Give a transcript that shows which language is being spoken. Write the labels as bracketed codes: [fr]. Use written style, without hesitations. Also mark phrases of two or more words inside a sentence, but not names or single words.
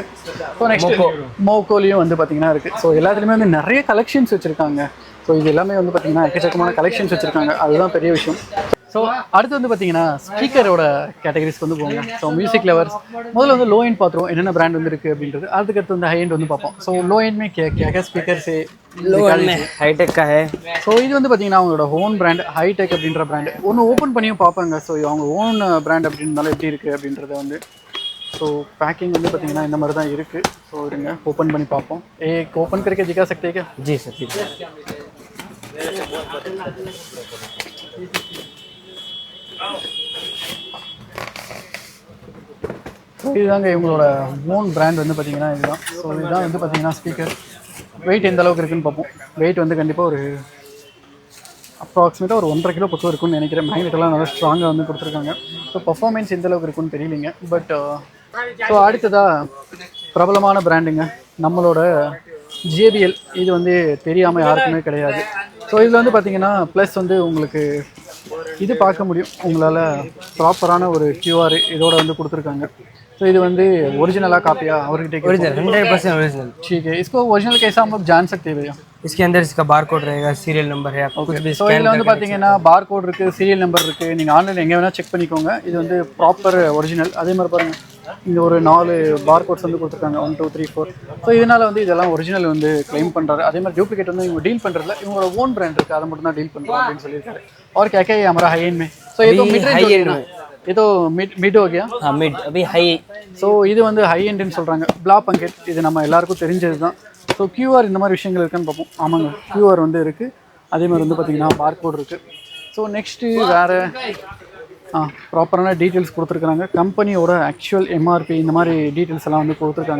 [en] so next [ta] மோக்கோலையும் வந்து பார்த்தீங்கன்னா இருக்குது. ஸோ எல்லாத்துலேயுமே வந்து நிறைய கலெக்ஷன்ஸ் வச்சுருக்காங்க. ஸோ இது எல்லாமே வந்து பார்த்தீங்கன்னா எக்கச்சக்கமான கலெக்ஷன்ஸ் வச்சுருக்காங்க. அதுதான் பெரிய விஷயம். ஸோ அடுத்து வந்து பார்த்தீங்கன்னா ஸ்பீக்கரோட கேட்டகரிஸ்க்கு வந்து போங்க. [en] so music lovers [ta] முதல்ல வந்து [en] low end [ta] பார்த்துருவோம் என்னென்ன பிராண்ட் வந்து இருக்குது அப்படின்றது. அதுக்கடுத்து வந்து [en] high end [ta] வந்து பார்ப்போம். [hi] सो लो एंडमे के स्पीकर्से [en] low end [hi] में हाईटेक का है. [ta] ஸோ இது வந்து பார்த்தீங்கன்னா அவங்களோட ஓன் பிராண்ட் ஹைடெக் அப்படின்ற பிராண்டு. ஒன்று ஓப்பன் பண்ணியும் பார்ப்பாங்க. ஸோ அவங்க [en] own brand [ta] அப்படின்றதால எப்படி இருக்குது அப்படின்றத வந்து. ஸோ பேக்கிங் வந்து பார்த்தீங்கன்னா இந்த மாதிரி தான் இருக்குது. ஸோ இருங்க ஓப்பன் பண்ணி பார்ப்போம். ஓப்பன் [hi] करके दिखा सकते हैं क्या? जी सर ठीक है. [ta] இதுதாங்க இவங்களோட [en] own brand [ta] வந்து பார்த்தீங்கன்னா இதுதான். ஸோ இதுதான் வந்து பார்த்தீங்கன்னா ஸ்பீக்கர். வெயிட் எந்த அளவுக்கு இருக்குன்னு பார்ப்போம். வெயிட் வந்து கண்டிப்பாக ஒரு அப்ராக்சிமேட்டாக ஒரு 1.5 கிலோ பக்கம் இருக்குன்னு நினைக்கிறேன். மேக்னெட்டெல்லாம் நல்லா ஸ்ட்ராங்காக வந்து கொடுத்துருக்காங்க. ஸோ பர்ஃபார்மன்ஸ் எந்த அளவுக்கு இருக்குன்னு தெரியலிங்க. [en] but so [ta] அடுத்ததாக பிரபலமான பிராண்டுங்க நம்மளோட JBL. இது வந்து தெரியாமல் யாருக்குமே கிடையாது. ஸோ இதில் வந்து பார்த்தீங்கன்னா ப்ளஸ் வந்து உங்களுக்கு இது பார்க்க முடியும். உங்களால் ப்ராப்பரான ஒரு QR இதோட வந்து கொடுத்துருக்காங்க. [hi] तो ये வந்து ओरिजिनल कापिया और ओरिजिनल 100% ओरिजिनल. ठीक है. इसको ओरिजिनल कैसा हम लोग जान सकते हैं भैया? इसके अंदर इसका बारकोड रहेगा, [en] serial number [hi] है, आपको कुछ भी [ta] ஸோ இதில் வந்து பார்த்தீங்கன்னா பார்கோட் இருக்குது, [en] serial number [ta] இருக்குது. நீங்கள் ஆன்லைனில் எங்கே வேணால் செக் பண்ணிக்கோங்க. இது வந்து [en] proper original. [ta] அதே மாதிரி பாருங்கள் இங்கே ஒரு 4 பார்கோட்ஸ் வந்து கொடுத்துருக்காங்க 1 2 3 4. ஸோ இதனால் வந்து இதெல்லாம் ஒரிஜினல் வந்து கிளைம் பண்ணுறாரு. அதே மாதிரி டூப்ளிகேட் வந்து இவங்க டீல் பண்ணுறதுல இவங்களோட [en] own brand [ta] இருக்குது, அதை மட்டும் தான் டீல் பண்ணுறோம் அப்படின்னு சொல்லியிருக்காரு. [hi] और क्या क्या है हमारा [en] high end [hi] में? सो ये तो [en] mid range [hi] है ना, ये तो मिड हो गया. हां मिड अभी हाई. [ta] ஸோ இது வந்து ஹை எண்டுன்னு சொல்கிறாங்க. பிளாக் பங்கெட் இது நம்ம எல்லாருக்கும் தெரிஞ்சது தான். ஸோ QR இந்த மாதிரி விஷயங்கள் இருக்குன்னு பார்ப்போம். ஆமாங்க QR வந்து இருக்குது. அதே மாதிரி வந்து பார்த்திங்கன்னா பார்கோட் இருக்குது. [en] so next [ta] வேறு ப்ராப்பரான டீட்டெயில்ஸ் கொடுத்துருக்காங்க. கம்பெனியோட ஆக்சுவல் MRP இந்த மாதிரி டீட்டெயில்ஸ் எல்லாம் வந்து கொடுத்துருக்காங்க.